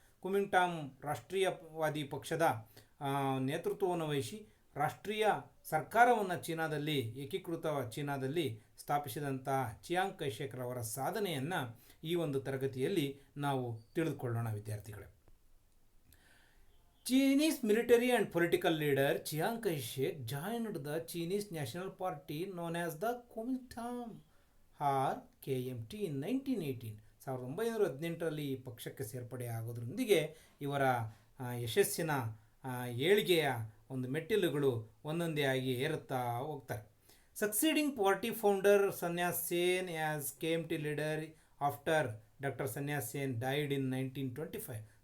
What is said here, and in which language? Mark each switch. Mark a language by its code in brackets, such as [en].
[kn] ಕುಮಿಂಟಾಂಗ್ ರಾಷ್ಟ್ರೀಯವಾದಿ ಪಕ್ಷದ ನೇತೃತ್ವವನ್ನು ವಹಿಸಿ ರಾಷ್ಟ್ರೀಯ ಸರ್ಕಾರವನ್ನು ಚೀನಾದಲ್ಲಿ ಏಕೀಕೃತ ಚೀನಾದಲ್ಲಿ ಸ್ಥಾಪಿಸಿದಂತಹ ಚಿಯಾಂಗ್ ಕೈಶೇಕ್ ರವರ ಸಾಧನೆಯನ್ನು ಈ ಒಂದು ತರಗತಿಯಲ್ಲಿ ನಾವು ತಿಳಿದುಕೊಳ್ಳೋಣ ವಿದ್ಯಾರ್ಥಿಗಳೇ. [en] Chinese military and political leader Chiang Kai-shek joined the Chinese National Party known as the Kuomintang or KMT in 1918. [kn] 1918ರಲ್ಲಿ ಈ ಪಕ್ಷಕ್ಕೆ ಸೇರ್ಪಡೆ ಆಗೋದ್ರೊಂದಿಗೆ ಇವರ ಯಶಸ್ಸಿನ ಏಳಿಗೆಯ ಒಂದು ಮೆಟ್ಟಿಲುಗಳು ಒಂದೊಂದೇ ಆಗಿ ಏರುತ್ತಾ ಹೋಗ್ತಾರೆ. [en] Succeeding party founder Sun Yat Sen as KMT leader after doctor Sun Yat Sen died in 1925.